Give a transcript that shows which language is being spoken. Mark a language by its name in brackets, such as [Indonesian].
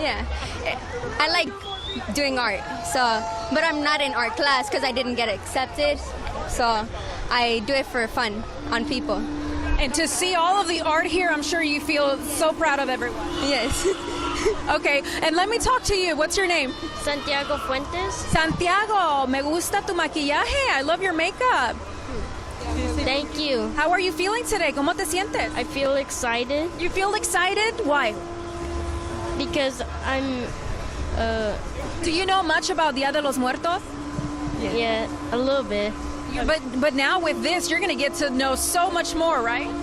[English] yeah, I like doing art, so, but I'm not in art class because I didn't get accepted, so I do it for fun on people. And to see all of the art here, I'm sure you feel so proud of everyone. Yes. Okay, and let me talk to you. What's your name? Santiago Fuentes. [Spanish] Santiago, me gusta tu maquillaje. [English] I love your makeup. Thank you. How are you feeling today? [Spanish] ¿Cómo te sientes? [English] I feel excited You feel excited? Why? because I'm, Do you know much about Dia de los Muertos? yeah, a little bit. But now with this, you're going to get to know so much more, right?